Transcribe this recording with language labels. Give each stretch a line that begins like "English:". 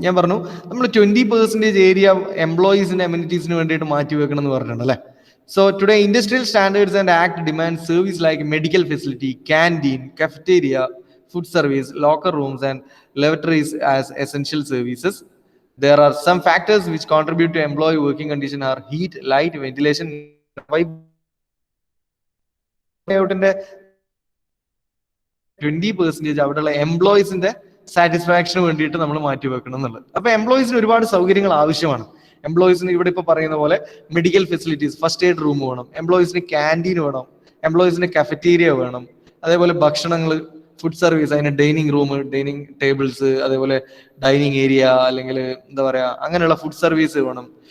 Malayalam: ഞാൻ പറഞ്ഞു, നമ്മൾ 20% ഏരിയ എംപ്ലോയീസിന്റെ അമ്യൂണിറ്റീസിന് വേണ്ടിയിട്ട് മാറ്റി വെക്കണം എന്ന് പറഞ്ഞിട്ടുണ്ട് അല്ലേ.
English: So today industrial standards and act demand service like medical facility, canteen, cafeteria, food service, locker rooms and lavatories as essential services. There are some factors which contribute to employee working condition are heat, light, ventilation,
Malayalam: ന്റെ 20% അവിടെയുള്ള എംപ്ലോയീസിന്റെ satisfaction വേണ്ടിയിട്ട് നമ്മൾ മാറ്റി വെക്കണം എന്നുള്ളത്. അപ്പൊ എംപ്ലോയീസിന് ഒരുപാട് സൗകര്യങ്ങൾ ആവശ്യമാണ്. എംപ്ലോയീസിന് ഇവിടെ ഇപ്പൊ പറയുന്ന പോലെ medical facilities, first aid room വേണം, എംപ്ലോയീസിന് ക്യാൻറ്റീൻ വേണം, എംപ്ലോയീസിന് കഫറ്റീരിയ വേണം, അതേപോലെ ഭക്ഷണങ്ങൾ, ഫുഡ് സർവീസ്, അതിന് ഡൈനിങ് റൂം, ഡൈനിങ് ടേബിൾസ്, അതേപോലെ ഡൈനിങ് ഏരിയ, അല്ലെങ്കിൽ എന്താ പറയാ അങ്ങനെയുള്ള ഫുഡ് സർവീസ് വേണം.